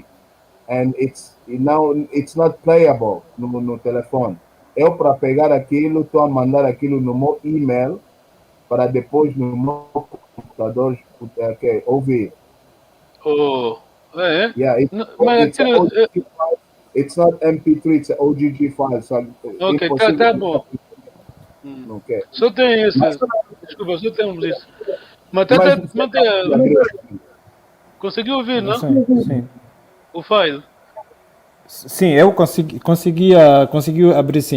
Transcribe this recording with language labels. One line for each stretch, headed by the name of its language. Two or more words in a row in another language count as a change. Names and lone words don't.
English: And it's not playable
Portuguese: no telefone. Eu, para pegar aquilo, estou a mandar aquilo no meu e-mail para depois no meu computador ouvir. Oh, é?
English: Yeah, it's not MP3, it's OGG file. So
Portuguese: ok, tá bom.
English: Okay.
Portuguese: Só tem isso. Desculpa, só temos isso. Mas conseguiu ouvir, não? Sim. O file? Sim, eu consegui abrir sim.